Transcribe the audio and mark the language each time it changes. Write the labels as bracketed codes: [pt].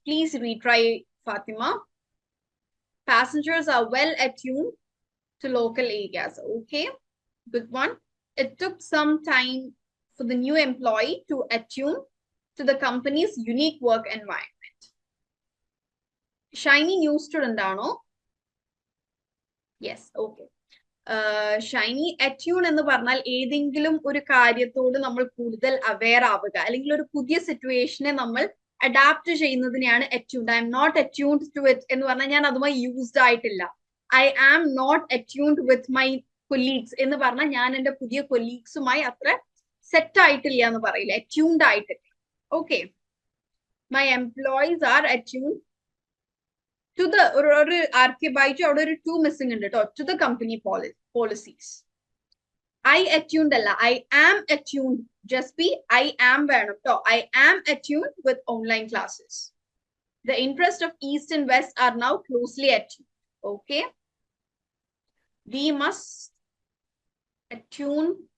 [en] Please retry, Fatima. Passengers are well attuned to local areas. Okay, good one. It took some time for the new employee to attune to the company's unique work environment. Shiny new student ആണോ? Yes, okay. [ml] Shiny attune എന്ന് പറഞ്ഞാൽ ഏതെങ്കിലും ഒരു കാര്യത്തോട് നമ്മൾ കൂടുതൽ aware ആവുക, അല്ലെങ്കിൽ ഒരു പുതിയ സിറ്റുവേഷനെ നമ്മൾ adapt ചെയ്യുന്നതിനെയാണ് അറ്റ്യൂൺഡ്. [en] I am not attuned to it [ml] എന്ന് പറഞ്ഞാൽ ഞാൻ അതുമായി യൂസ്ഡ് ആയിട്ടില്ല. [en] I am not attuned with my colleagues [ml] എന്ന് പറഞ്ഞാൽ ഞാൻ എൻ്റെ പുതിയ കൊലീഗ്സുമായി അത്ര സെറ്റ് ആയിട്ടില്ല എന്ന് പറയില്ല, അറ്റ്യൂൺഡ് ആയിട്ടില്ല. [en] okay, my employees are attuned to the, [ml] ഒരു ആർക്കെ ബൈജു അവിടെ ഒരു ടു മിസ്സിംഗ് ഉണ്ട് കേട്ടോ, to the company policies. [en] I attuned alla. I am attuned. Just be I am [ml] വേണം ട്ടോ. [en] I am attuned with online classes. The interests of East and West are now closely attuned. Okay. We must attune.